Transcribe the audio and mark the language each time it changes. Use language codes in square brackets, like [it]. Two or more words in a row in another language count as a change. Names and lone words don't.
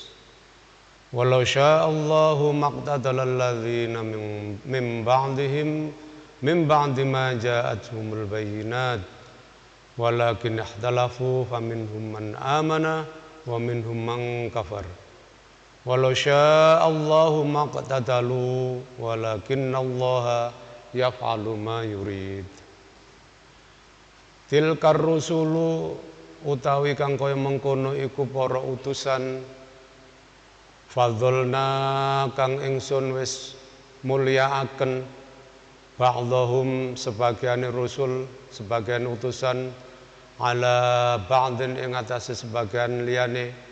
[ar] ولو شاء الله ما اقتتل الذين من بعدهم من بعد ما جاءتهم البينات ولكن اختلفوا فمنهم من آمن ومنهم من كفر. ولو شاء الله ما اقتتلوا ولكن الله يفعل ما يريد. تلك الرسل [jv] utawi kang kaya mengkono iku para utusan. Fadzalna kang ingsun wis mulyaaken ba'dhum sebagian rusul, sebagian utusan [ar] على بعض [jv] ing atase sebagian liyane.